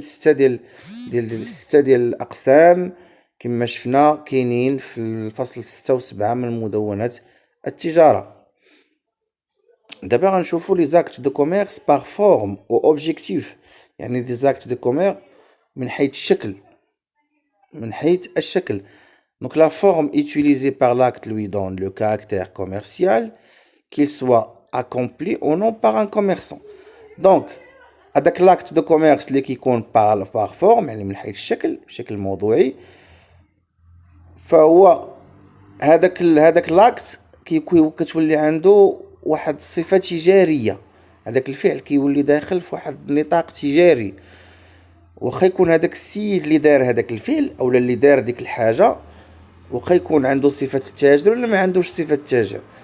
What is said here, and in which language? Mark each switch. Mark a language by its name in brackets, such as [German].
[Arabic] ستة ديال الاقسام كما شفنا كاينين في الفصل 6 و 7 من مدونة التجارة. دابا غنشوفوا لي زاكت دو كوميرس باغ فورم و اوبجيكتيف، يعني لي زاكت دو كوميرس من حيث الشكل من حيث الشكل. [French] Donc la forme utilisée par l'acte lui donne le caractère commercial, qu'il soit accompli ou non par un commerçant. [Arabic] Donc هذاك l'acte de commerce اللي كيكون par forme يعني من حيث الشكل بشكل موضوعي، فهو هذاك لاكت كتولي عنده واحد الصفة تجارية. هذاك الفعل كيولي داخل في واحد النطاق تجاري، واخا يكون هذاك السيد اللي دار هذاك الفعل اولا اللي دار ديك الحاجة واخا يكون عنده صفة التاجر ولا ما عندوش صفة التاجر.